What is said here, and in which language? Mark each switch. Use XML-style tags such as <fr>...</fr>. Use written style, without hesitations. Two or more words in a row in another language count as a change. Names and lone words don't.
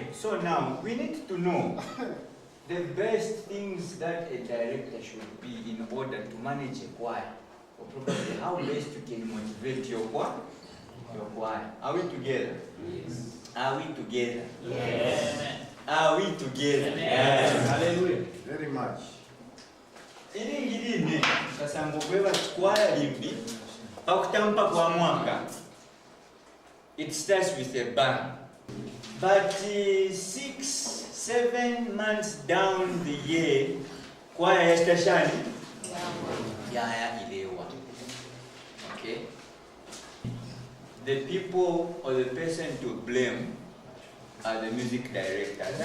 <en>So now we need to know the best things that a director should be in order to manage a choir, or probably how best you can motivate your choir. Are we together? Yes. Are we together? Yes. Are we together? Yes. Hallelujah. Very much.</en> <bem>Iringirine kasango kweva choir limbi pakutampa kwa mwaka.</bem> <en>It starts with a bang. But 6-7 months down the year, choir</en> <bem>yastashani yaya ilewa.</bem> <en>Okay? The people or the person to blame are the music directors.</en>